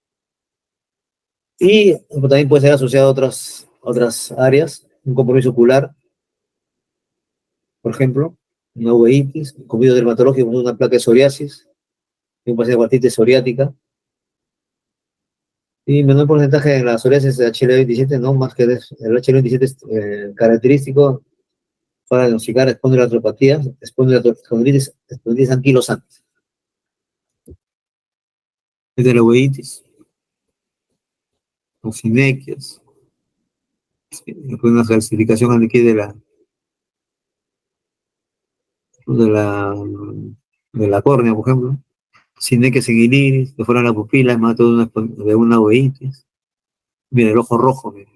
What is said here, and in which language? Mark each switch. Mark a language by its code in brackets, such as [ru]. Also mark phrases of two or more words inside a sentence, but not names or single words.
[es] y también puede ser asociado a otras áreas, un compromiso ocular, por ejemplo, una uveitis, un compromiso dermatológico, una placa de psoriasis, un paciente con artritis psoriática, y menor porcentaje de la psoriasis de HL27, no más que el HL27 es característico para diagnosticar espondiloartropatías, espondilitis anquilosantes. Heteroides, sinequias, una calcificación aquí de la córnea, por ejemplo, sinequias en iris, que fueron la pupila, más de una uveitis. Mira, el ojo rojo, mira.